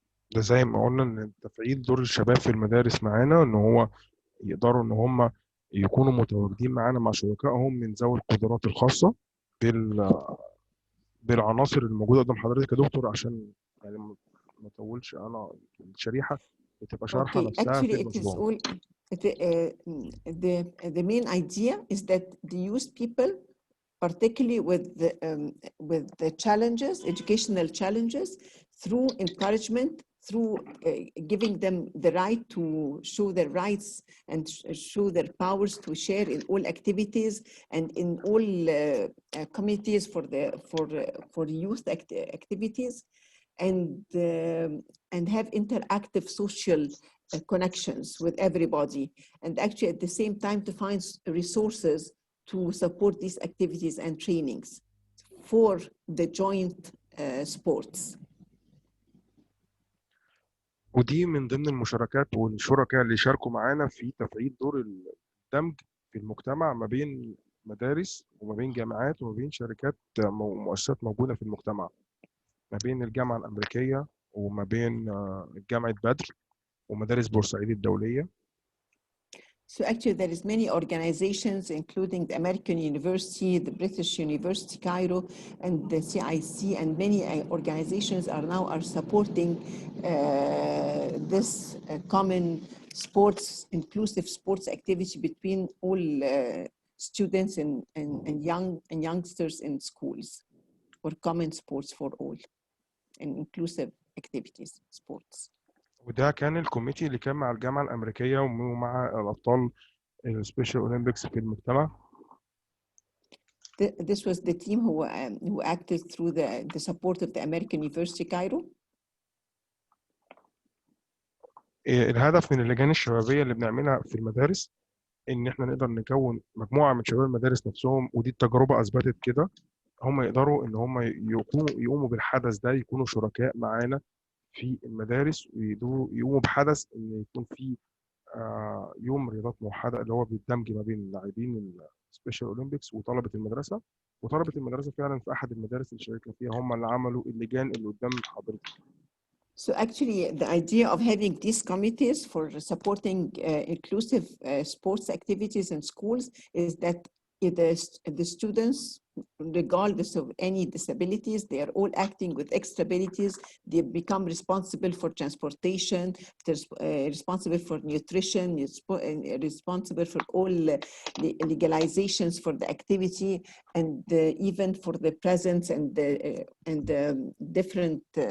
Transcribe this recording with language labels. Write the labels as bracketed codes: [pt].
[ar] ده زي ما قلنا ان تفعيل دور الشباب في المدارس معانا، ان هو يقدروا ان هم يكونوا متواجدين معانا مع شركائهم من ذوي القدرات الخاصه بالعناصر الموجوده قدام حضرتك يا دكتور، عشان يعني ما اطولش انا الشريحه بتبقى شارحه نفسها في المشروع. [en] The main idea is that the youth people, particularly with the challenges, educational challenges, through encouragement, through giving them the right to show their rights and show their powers to share in all activities and in all committees for youth activities, and have interactive social connections with everybody, and actually at the same time to find resources to support these activities and trainings for the joint sports. [ar] ودي من ضمن المشاركات والشركاء اللي شاركوا معانا في تفعيل دور الدمج في المجتمع ما بين مدارس وما بين جامعات وما بين شركات ومؤسسات موجودة في المجتمع، ما بين الجامعة الأمريكية وما بين جامعة بدر ومدارس بورسعيد الدولية. [en] So actually there is many organizations, including the American University, the British University Cairo, and the CIC, and many organizations are supporting this common sports, inclusive sports activity between all students and youngsters in schools, or common sports for all, and inclusive activities, sports. [ar] وده كان الكوميتي اللي كان مع الجامعة الأمريكية ومع الأبطال السبيشال أولمبيكس في المجتمع. [en] This was the team who acted through the support of the American University Cairo. [ar] الهدف من اللجان الشبابية اللي بنعملها في المدارس إن إحنا نقدر نكون مجموعة من شباب المدارس نفسهم، ودي التجربة أثبتت كده، هم يقدروا إن هم يقوموا بالحدث ده، يكونوا شركاء معانا في المدارس، ويقوموا بحدث إن يكون في يوم رياضات موحدة اللي هو بالدمج ما بين لاعبين السبيشال أولمبيكس وطلبة المدرسة. وطلبة المدرسة فعلا في أحد المدارس اللي شاركنا فيها هم اللي عملوا اللجان اللي قدام حضرتك. [en] So actually, the idea of having these committees for supporting inclusive sports activities in schools is that the students, regardless of any disabilities, they are all acting with extra abilities. They become responsible for transportation, responsible for nutrition, responsible for all legalizations for the activity, and even for the presence and the different